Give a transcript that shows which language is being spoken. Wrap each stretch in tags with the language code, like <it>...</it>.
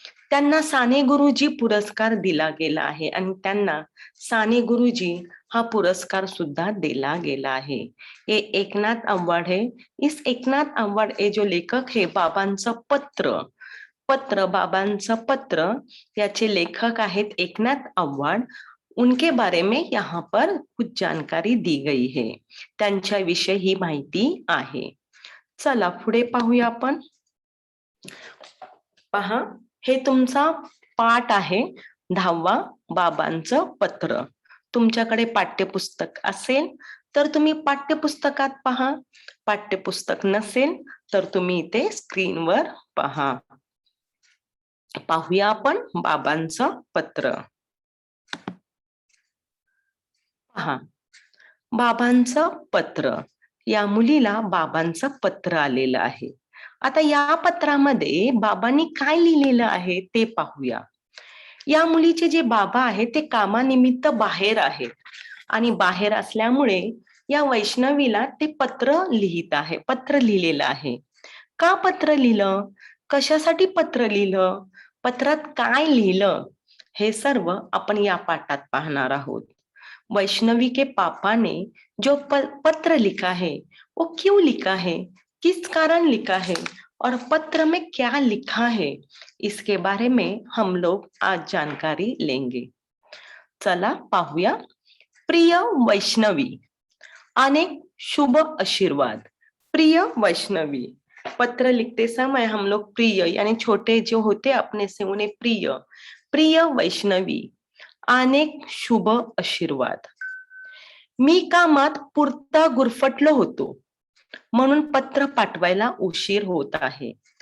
<mr>त्यांना साने गुरुजी पुरस्कार दिला गेला आहे आणि त्यांना साने गुरुजी हा पुरस्कार सुद्धा दिला गेला आहे.</mr> <hi>ये एकनाथ आव्हाड है. इस एकनाथ आव्हाड ये जो लेखक है, बाबांचं पत्र बाबांचं पत्र</hi> <mr>याचे लेखक आहेत</mr> <hi>एकनाथ आव्हाड. उनके बारे में यहाँ पर कुछ जानकारी दी गई है.</hi> <mr>त्यांच्याविषयी ही माहिती आहे. चला पुढे पाहूया आपण. पहा, हे तुमचा पाठ आहे 10वा बाबांचं पत्र. तुमच्याकडे पाठ्यपुस्तक असेल तर तुम्ही पाठ्यपुस्तकात पहा, पाठ्यपुस्तक नसेल तर तुम्ही इथे स्क्रीनवर पहा. पाहूया आपण बाबांचं पत्र. पहा, बाबांचं पत्र. या मुलीला बाबांचं पत्र आलेलं आहे. आता या पत्रामध्ये बाबांनी काय लिहिलेलं आहे ते पाहूया. या मुलीचे जे बाबा आहेत ते कामानिमित्त बाहेर आहेत आणि बाहेर असल्यामुळे या वैष्णवीला ते पत्र लिहिलेलं आहे. का पत्र लिहिलं, कशासाठी पत्र लिहिलं, पत्रात काय लिहिलं, हे सर्व आपण या पाठात पाहणार आहोत.</mr> <hi>वैष्णवी के पापा ने जो पत्र लिखा है वो क्यों लिखा है, किस कारण लिखा है और पत्र में क्या लिखा है, इसके बारे में हम लोग आज जानकारी लेंगे.</hi> <mr>चला पाहूया. प्रिय वैष्णवी, अनेक शुभ आशीर्वाद.</mr> <hi>प्रिय वैष्णवी, पत्र लिखते समय हम लोग प्रिय यानी छोटे जो होते अपने से उन्हें</hi> <mr>प्रिय वैष्णवी, अनेक शुभ आशीर्वाद. मी कामात पुरता गुरफटलो होतो म्हणून पत्र पाठवायला उशीर होत आहे.</mr>